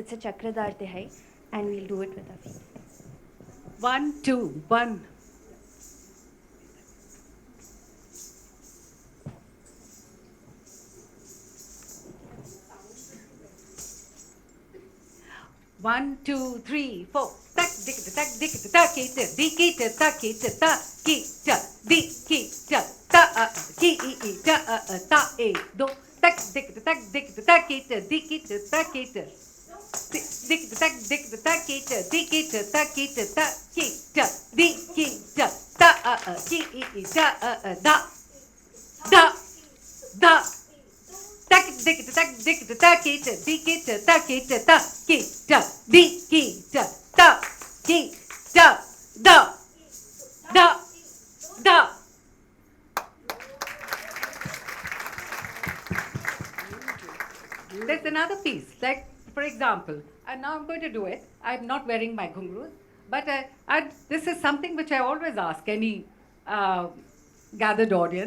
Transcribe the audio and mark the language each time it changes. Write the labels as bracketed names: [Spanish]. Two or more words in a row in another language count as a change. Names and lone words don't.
[English] It's a chakradar tihai, and we'll do it with our feet. 1, 2, 1. One, two, three, four. Tak dik tak dik tak it dik it tak it ta ki ta dik ki ta ta ki I ta e do tak dik tak it dik it tak it dik tak it dik it tak it ta ki ta dik ki ta ta ki I ta da da tak dik tak it dik it tak it ta ki ta dik ki ta ki ta da da. There's another piece, like for example, and now I'm going to do it. I'm not wearing my ghungroos, but this is something which I always ask any gathered audience.